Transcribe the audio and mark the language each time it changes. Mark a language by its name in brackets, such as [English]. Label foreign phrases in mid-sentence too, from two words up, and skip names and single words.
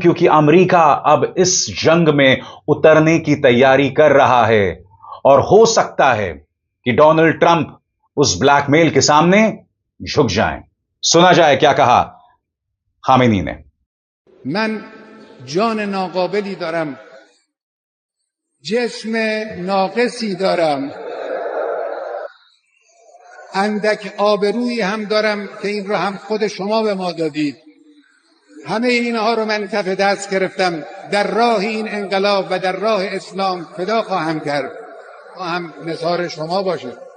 [Hindi] क्योंकि अमेरिका अब इस जंग में उतरने की तैयारी कर रहा है और हो सकता है कि डोनाल्ड ट्रंप उस ब्लैकमेल के सामने झुक जाएं। सुना जाए क्या कहा खामेनी ने। [Persian] من جان ناقابلی دارم، جسم ناقصی दارم، اندک آبرویی هم دارم که این رو هم خود شما به ما دادید. همه اینها رو من کف دست گرفتم، در راه این انقلاب و در راه اسلام فدا خواهم کرد تا هم نثار شما باشه.